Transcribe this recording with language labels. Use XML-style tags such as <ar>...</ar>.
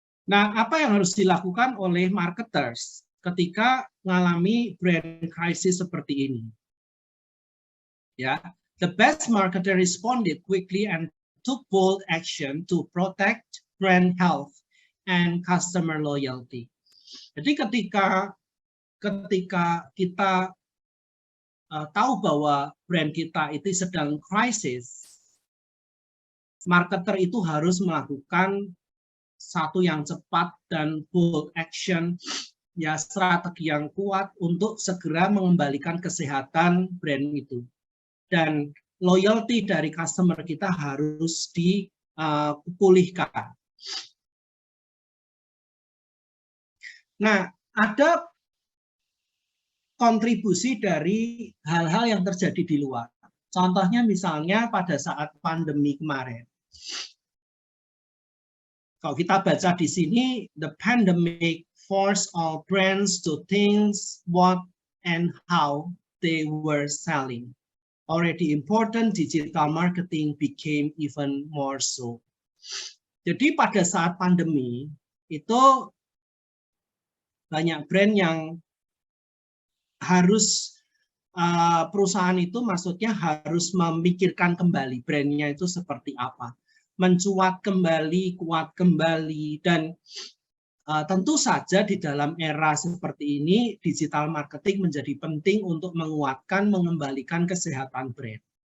<id>Nah, apa yang harus dilakukan oleh marketers ketika mengalami brand crisis seperti ini?</id> <en>Ya, the best marketer responded quickly and took bold action to protect brand health and customer loyalty.</en> <id>Jadi ketika kita tahu bahwa brand kita itu sedang krisis, marketer itu harus melakukan satu yang cepat dan bold action, ya, strategi yang kuat untuk segera mengembalikan kesehatan brand itu. Dan loyalty dari customer kita harus dipulihkan. Nah, ada kontribusi dari hal-hal yang terjadi di luar. Contohnya misalnya pada saat pandemi kemarin. Kalau kita baca di sini,</id> <en>the pandemic forced all brands to think what and how they were selling. Already important digital marketing became even more so.</en> <id>Jadi pada saat pandemi itu banyak brand yang harus perusahaan itu maksudnya harus memikirkan kembali brandnya itu seperti apa, mencuat kembali, kuat kembali, dan tentu saja di dalam era seperti ini digital marketing menjadi penting untuk menguatkan, mengembalikan kesehatan brand.</id>